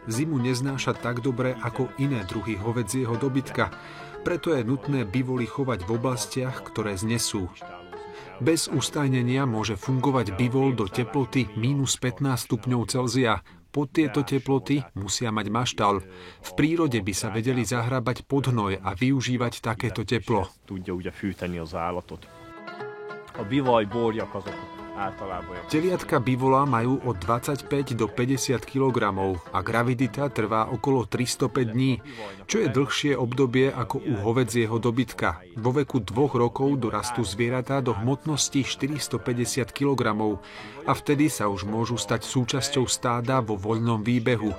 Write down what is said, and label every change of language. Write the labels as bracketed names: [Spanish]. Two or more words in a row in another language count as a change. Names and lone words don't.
[Slovak] zimu neznáša tak dobre ako iné druhy hovedzieho dobytka, preto je nutné bivoly chovať v oblastiach, ktoré znesú. Bez ustajnenia môže fungovať bivol do teploty minus 15 stupňov Celzia. Pod tieto teploty musia mať maštal. V prírode by sa vedeli zahrabať pod hnoj a využívať takéto teplo. [Hungarian] Tudja ugye fűteni az állatot. A bivaj borjak azok általában. [Slovak] Teliatka bivola majú od 25 do 50 kg a gravidita trvá okolo 305 dní, čo je dlhšie obdobie ako u hovedzieho dobytka. Vo veku 2 rokov dorastú zvieratá do hmotnosti 450 kg a vtedy sa už môžu stať súčasťou stáda vo voľnom výbehu.